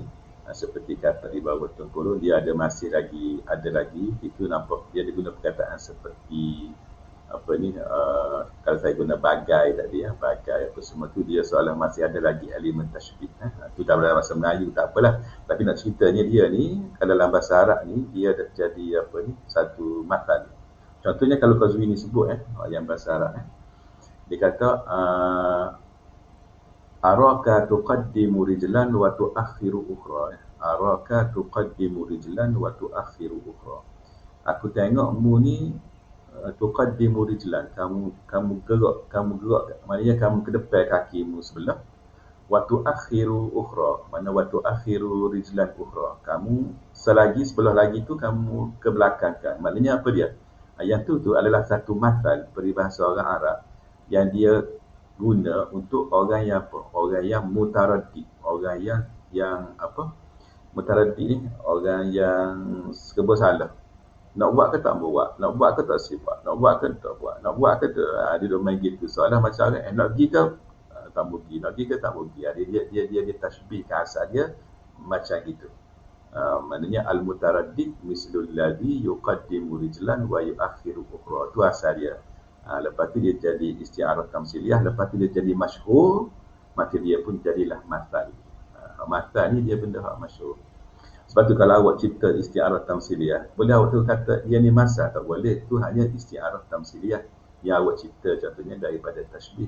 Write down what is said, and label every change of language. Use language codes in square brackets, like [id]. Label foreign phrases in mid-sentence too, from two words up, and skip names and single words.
[ms] Seperti kata di bawah tempurung, dia ada lagi itu nampak dia ada guna perkataan seperti apa ni, kalau saya guna bagai tadi bagai apa semua tu, dia seolah masih ada lagi elemen tashbih. Itu dalam bahasa Melayu tak apalah, tapi nak ceritanya dia ni kalau dalam bahasa Arab ni dia dah jadi apa ni, satu mathal. Contohnya kalau Qazwini sebut yang bahasa Arab dia kata [ar] أراك تقدم رجلا وتؤخر أخرى. أراك تقدم رجلا وتؤخر أخرى. [ms] Aku tengokmu ni [ar] تقدم رجلا, [ms] kamu gerak, maknanya kamu ke depan kakimu sebelah, [ar] وتؤخر أخرى، mana وتؤخر رجلا أخرى, [ms] kamu selagi sebelah lagi tu kamu ke belakangkan. Maknanya apa dia? Yang tu adalah satu mathal peribahasa orang Arab yang dia guna untuk orang yang apa? Orang yang mutaraddid, orang yang apa? Mutaraddid ni orang yang serba salah. Nak buat ke tak buat? Nak buat ke tak sifat? Nak buat ke tak buat? Nak buat ke tak? Dia duk main gitu. Soalan macam orang nak pergi ke tak pergi? Nak pergi ke tak pergi? Dia tashbih ke asal dia macam gitu. [ar] Maknanya المتردد مثل الذي يقدم رجلا ويؤخر أخرى. [ms] Tu asal dia. Lepas tu dia jadi [ar] استعارة تمثيلية, [ms] lepas tu dia jadi masyhur, maka dia pun jadilah mathal. Mathal ni dia benda hak masyhur. Sebab tu kalau awak cipta [ar] استعارة تمثيلية, [ms] boleh awak tu kata dia ni masa, tak boleh. Tu hanya [ar] استعارة تمثيلية [ms] yang awak cipta, contohnya daripada tashbih.